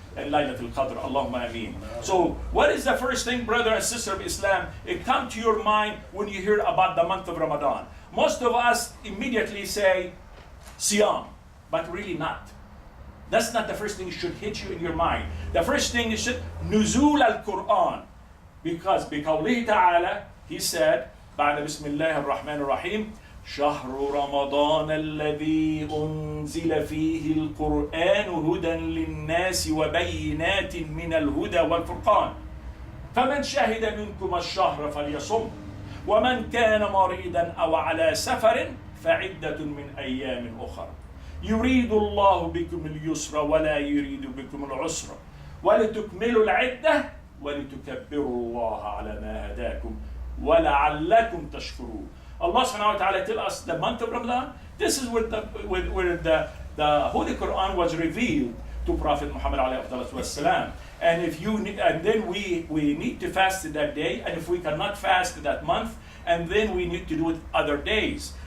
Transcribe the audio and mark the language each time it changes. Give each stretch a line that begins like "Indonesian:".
English: Laylatul Qadr, Allahumma ameen. So what is the first thing, brother and sister of Islam, it comes to your mind when you hear about the month of Ramadan? Most of us immediately say Siyam, but really not. That's not the first thing that should hit you in your mind. The first thing is Nuzul al-Quran.
Arabic: Because بقوله تعالى,
English: he said,
Arabic: بعد بسم الله الرحمن الرحيم شهر رمضان الذي أنزل فيه القرآن هدى للناس وبينات من الهدى والفرقان فمن شهد منكم الشهر فليصم ومن كان مريضا أو على سفر فعدة من أيام أخرى يريد الله بكم اليسر ولا يريد بكم العسر ولتكملوا العدة ولتكبروا الله على ما هداكم ولعلكم تشكرون.
English: Allah subhanahu wa ta'ala tell us the month of Ramadan, this is where the Holy Quran was revealed to Prophet Muhammad alayhi salam. And then we need to fast that day, and if we cannot fast that month, and then we need to do it other days.